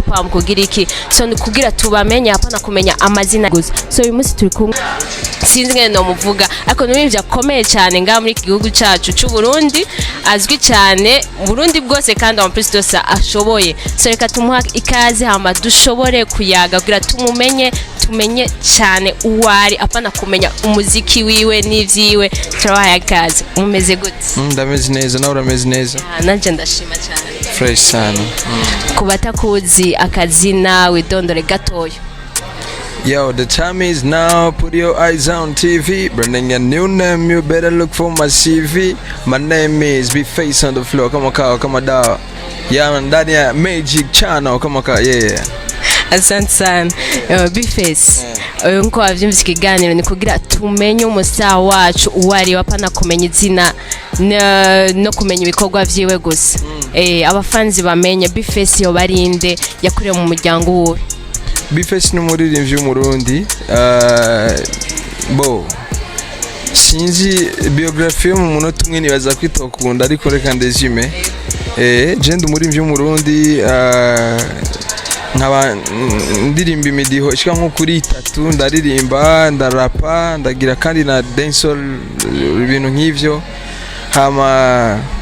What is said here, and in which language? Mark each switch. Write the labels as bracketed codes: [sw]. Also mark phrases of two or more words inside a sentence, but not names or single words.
[rn] mu kugira iki so kugira tubamenye hapana kumenya amazina gusa so uyu munsi turi kumwe sinzi ngene no muvuga ariko n'ibyo akomeye cyane nga muri iki gihugu cyacu cy'u Burundi azwi cyane Burundi bwose kandi [fr] en plus de ça [rn] ashoboye so reka tumuha ikaze hama dushobore kuyaga kugira tumenye cyane uwari apana kumenya umuziki wiwe n'ivyiwe turabaha ikaze umeze gute ndameze neza nawe urameze neza nanje ndashima cyane [sw] fresh sana [rn] kubatakuzi akazina widondore gatoyo. [en] Yo, the time is now. Put your eyes on TV. Bringing a new name, you better look for my CV. My name is Be Face on the Floor. Come on, Kyle, come on, down. Yeah, man, [sw] ndani ya [en] Magic Channel. Come on, Kyle, yeah. [sw] Asante sana. Be Face. [rn] Nko avyumvise ikiganiro ni kugira tumenye umusa wacu uwari wapana kumenya izina no kumenya ibikorwa vyiwe gusa. Abafanzi bamenye Be Face yo barinde yakuriye mu muryango wuwe. Be Face ni umuririmbyi w'umurundi bo sinzi biography yo mu munota umwe nibaza kwitokunda ariko reka ndezime je ndi umuririmbyi w'umurundi nkaba ndirimba imidiho ishika nko kuri 3 ndaririmba ndarapa ndagira kandi na dancehall ibintu nk'ivyo hama